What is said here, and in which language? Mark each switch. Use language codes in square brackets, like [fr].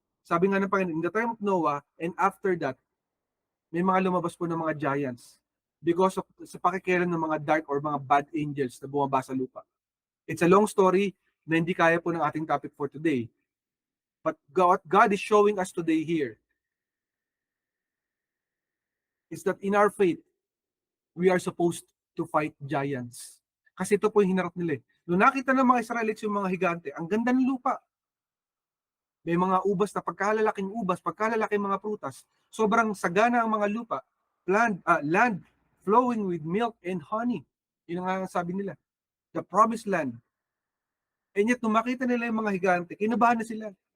[tl] Sabi nga ng Panginoon, [en] in the time of Noah, and after that, [tl] may mga lumabas po ng mga giants because of sa pakikialam ng mga dark or mga bad angels na bumaba sa lupa. [en] It's a long story [tl] na hindi kaya po ng ating [en] topic for today. But God is showing us today here is that in our faith, we are supposed to fight giants. [tl] Kasi ito po yung hinarap nila. Nung nakita ng mga Israelites yung mga higante, ang ganda ng lupa. May mga ubas na pagkalalaking ubas, pagkalalaking mga prutas, sobrang sagana ang mga lupa, [en] land flowing with milk and honey. [tl] Yun ang sabi nila, the promised land. And yet, nung makita nila yung mga higante, kinabahan na sila.